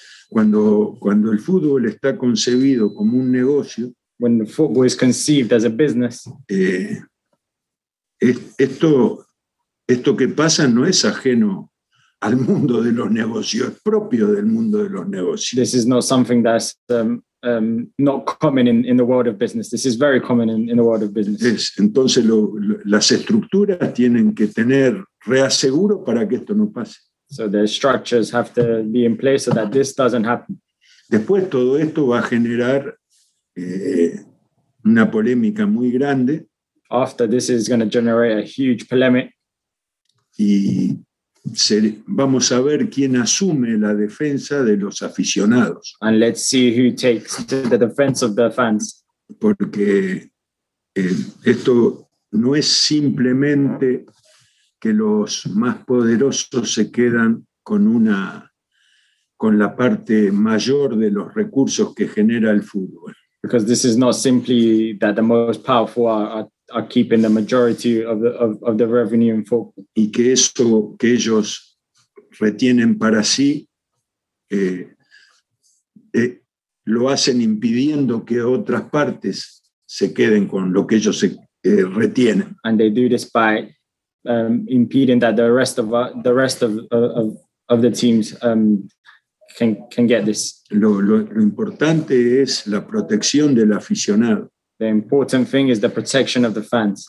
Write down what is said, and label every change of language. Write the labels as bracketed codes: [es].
[es] Cuando el fútbol está concebido como un negocio, [en] when the football is conceived as a business, [es] esto que pasa no es ajeno al mundo de los negocios, es propio del mundo de los negocios. [en] This is not something that's not common in the world of business. This is very common in the world of business. [es] Entonces las estructuras tienen que tener reaseguro para que esto no pase. [en] So the structures have to be in place so that this doesn't happen. [es] Después todo esto va a generar una polémica muy grande. [en] After this is going to generate a huge polemic. [es] Y vamos a ver quién asume la defensa de los aficionados. [en] And let's see who takes the defense of the fans. [es] Porque esto no es simplemente que los más poderosos se quedan con la parte mayor de los recursos que genera el fútbol. [en] Because this is not simply that the most powerful are are keeping the majority of the revenue in football. [es] Y que eso que ellos retienen para sí lo hacen impidiendo que otras partes se queden con lo que ellos retienen. [en] And they do this by impeding that the rest of the teams can get this. [es] Lo importante es la protección del aficionado. [en] The important thing is the protection of the fans.